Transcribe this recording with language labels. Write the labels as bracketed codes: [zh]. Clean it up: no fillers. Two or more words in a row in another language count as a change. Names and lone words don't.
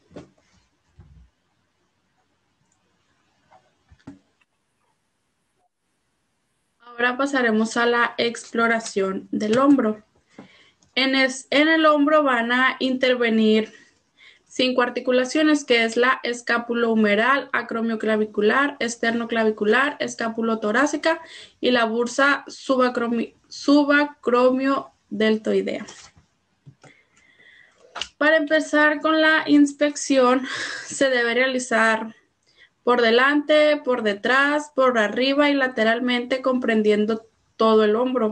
[es] Ahora pasaremos a la exploración del hombro. En el hombro van a intervenir 5 articulaciones, que es la escapulohumeral, acromioclavicular, esternoclavicular, escapulotorácica y la bursa subacromiodeltoidea. Para empezar con la inspección, se debe realizar por delante, por detrás, por arriba y lateralmente, comprendiendo todo el hombro.